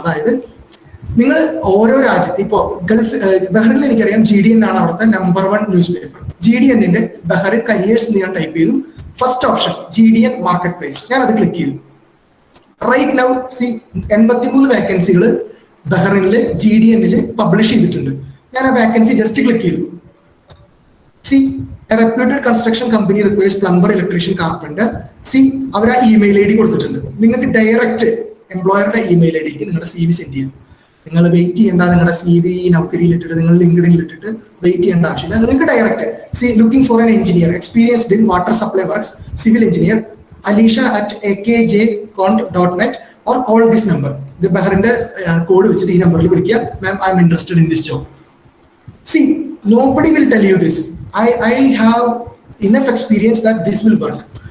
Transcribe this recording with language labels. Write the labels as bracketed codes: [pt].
[ml] അതായത് നിങ്ങൾ ഓരോ രാജ്യത്ത് ഇപ്പോ ബഹ്റിനിൽ എനിക്കറിയാം GDN ആണ് അവിടുത്തെ number 1 news paper. GDN-ന്റെ Bahrain careers ഞാൻ ടൈപ്പ് ചെയ്തു. First option GDN market place, ഞാൻ അത് ക്ലിക്ക് ചെയ്തു. റൈറ്റ് നൗ 83 വേക്കൻസികൾ ബഹ്റിനില് GDN-ൽ പബ്ലിഷ് ചെയ്തിട്ടുണ്ട്. ഞാൻ ആ വേക്കൻസി ജസ്റ്റ് ക്ലിക്ക് ചെയ്തു. [en] A reputed construction company requires plumber, electrician, carpenter. [ml] അവർ ആ ഇമെയിൽ ID കൊടുത്തിട്ടുണ്ട്. നിങ്ങൾക്ക് ഡയറക്റ്റ് എംപ്ലോയറുടെ ഇമെയിൽ IDക്ക് നിങ്ങളുടെ CV സെൻഡ് ചെയ്യാം. നിങ്ങൾ വെയിറ്റ് ചെയ്യേണ്ട, നിങ്ങളുടെ CV നൗക്കരിയിൽ ഇട്ടിട്ട് നിങ്ങൾ ലിങ്ക്ഡിനിൽ ഇട്ടിട്ട് വെയിറ്റ് ചെയ്യേണ്ട ആവശ്യമില്ല. [en] നിങ്ങൾക്ക് direct looking for an engineer experienced in water supply works, civil engineer, alisha@akj.net or call this number. [ml] ഇത് ബഹ്റിന്റെ കോഡ് വെച്ചിട്ട് ഈ നമ്പറിൽ വിളിക്കുക. [en] Ma'am, I'm interested in this job. Nobody will tell you this. I have enough experience that this will work.